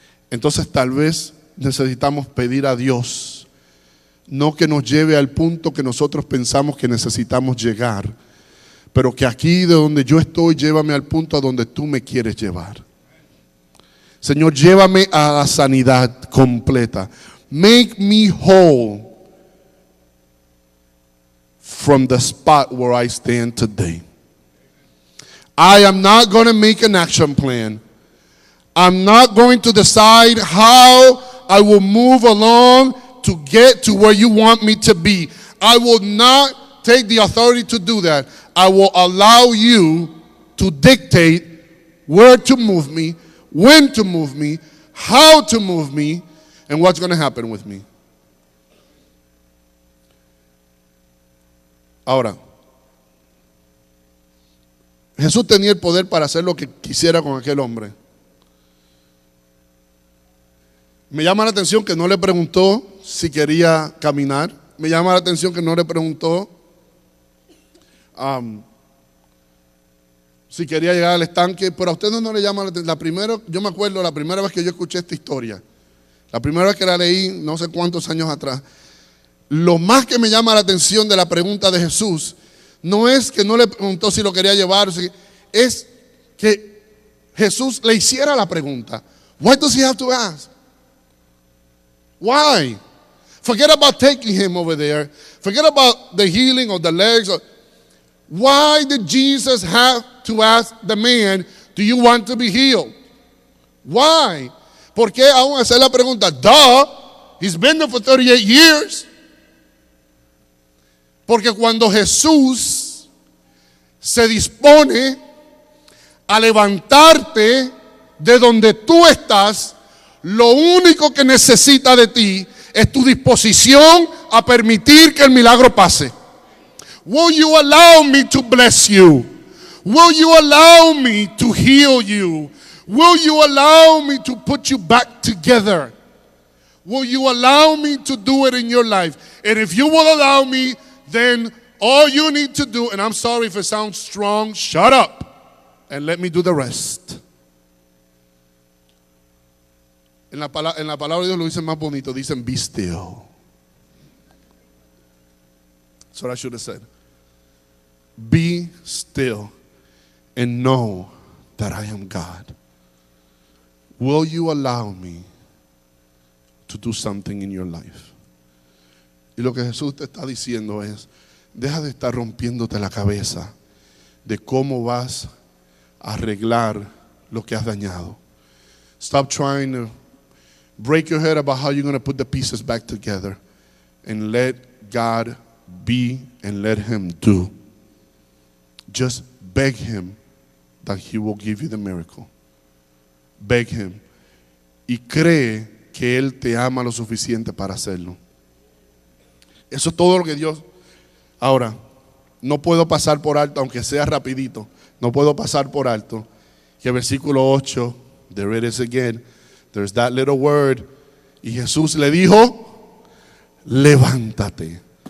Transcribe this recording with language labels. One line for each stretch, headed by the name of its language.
Spanish: Entonces tal vez necesitamos pedir a Dios, no que nos lleve al punto que nosotros pensamos que necesitamos llegar, pero que aquí de donde yo estoy, llévame al punto a donde tú me quieres llevar. Señor, llévame a la sanidad completa.
English: Make me whole from the spot where I stand today. I am not going to make an action plan. I'm not going to decide how I will move along to get to where you want me to be. I will not take the authority to do that. I will allow you to dictate where to move me, when to move me, how to move me, and what's going to happen with me.
Spanish: Ahora, Jesús tenía el poder para hacer lo que quisiera con aquel hombre. Me llama la atención que no le preguntó si quería caminar. Me llama la atención que no le preguntó si quería llegar al estanque. Pero a ustedes no le llama la atención. Yo me acuerdo la primera vez que yo escuché esta historia, la primera vez que la leí, no sé cuántos años atrás. Lo más que me llama la atención de la pregunta de Jesús no es que no le preguntó si lo quería llevar, es que Jesús le hiciera la pregunta.
English: Why does he have to ask? Why? Forget about taking him over there. Forget about the healing of the legs. Why did Jesus have to ask the man, do you want to be healed? Why?
Spanish: ¿Por qué aún hacer la pregunta?
English: Duh, he's been there for 38 years.
Spanish: Porque cuando Jesús se dispone a levantarte de donde tú estás, lo único que necesita de ti es tu disposición a permitir que el milagro pase.
English: Will you allow me to bless you? Will you allow me to heal you? Will you allow me to put you back together? Will you allow me to do it in your life? And if you will allow me, then all you need to do, and I'm sorry if it sounds strong, shut up and let me do the rest.
Spanish: En la palabra de Dios lo dicen más bonito, dicen
English: be still That's what I should have said. Be still and know that I am God. Will you allow me to do something in your life?
Spanish: Y lo que Jesús te está diciendo es, deja de estar rompiéndote la cabeza de cómo vas a arreglar lo que has dañado.
English: Stop trying to break your head about how you're going to put the pieces back together and let God be and let Him do. Just beg Him that He will give you the miracle. Beg Him.
Spanish: Y cree que Él te ama lo suficiente para hacerlo. Eso es todo lo que Dios... Ahora, no puedo pasar por alto, aunque sea rapidito, no puedo pasar por alto que el versículo 8,
English: there it is again, there's that little word,
Spanish: y Jesús le dijo, levántate.